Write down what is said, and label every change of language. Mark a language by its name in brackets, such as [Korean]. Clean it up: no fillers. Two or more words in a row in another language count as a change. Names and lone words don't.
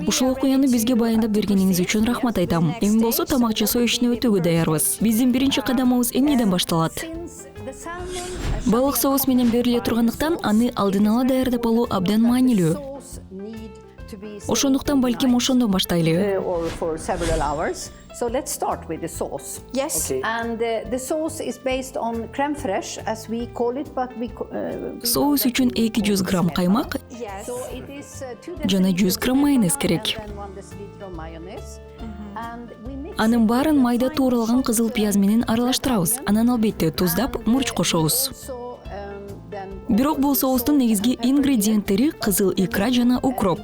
[Kyrgyz] Ушул окуяны бизге баяндап бергениңиз үчүн рахмат айтам. Эми болсо тамак жасоо ишине өтүүгө даярбыз. Биздин биринчи кадамыбыз эмнеден башталат? Балык соус менен бериле тургандыктан аны алдын ала даярдап алуу абдан маанилүү. Ошондуктан балким ошондон баштайлы. [English] So let's start with the sauce. Yes. Okay. And the sauce is based on [French] crème fraîche, [English] as we call it, but we. [Kyrgyz] Соус үчүн 200 грамм каймак жана 100 грамм майонез керек. Анын баарын майда тууралган кызыл пияз менен аралаштырабыз. Анан албетте туздап, мурч кошобуз. Бирок бул соустун негизги ингредиенттери кызыл икра жана укроп.